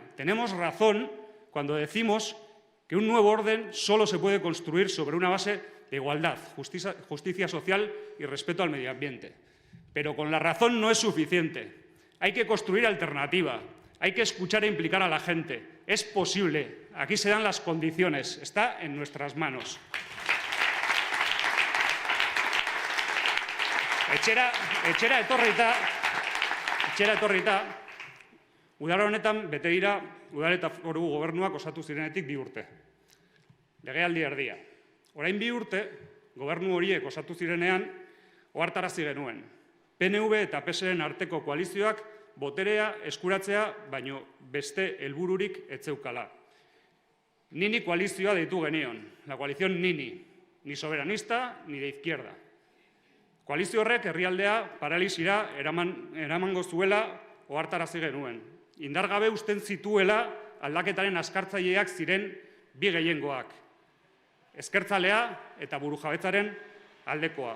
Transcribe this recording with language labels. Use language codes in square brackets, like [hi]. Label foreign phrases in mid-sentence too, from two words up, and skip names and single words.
[es] Tenemos razón cuando decimos que un nuevo orden solo se puede construir sobre una base de igualdad, justicia social y respeto al medio ambiente. Pero con la razón no es suficiente. Hay que construir alternativa, hay que escuchar e implicar a la gente. Es posible, aquí se dan las condiciones, está en nuestras manos. [eu] Etxera etorrita, udara honetan bete dira udal eta foru gobernuak osatu zirenetik 2 urte. Legealdi erdia. Orain 2 urte, gobernu horiek osatu zirenean, ohartarazi genuen. PNV eta PSren arteko koalizioak boterea eskuratzea baino beste helbururik ez zeukala. Nini koalizioa deitu genion, [es] la coalición Nini, ni soberanista ni de izquierda. [eu] Koalizio horrek herrialdea paralisira eramango zuela ohartarazi genuen. Indargabe uzten zituela aldaketaren askartzaileak ziren bi gehiengoak. Ezkertzalea eta burujabetzaren aldekoa.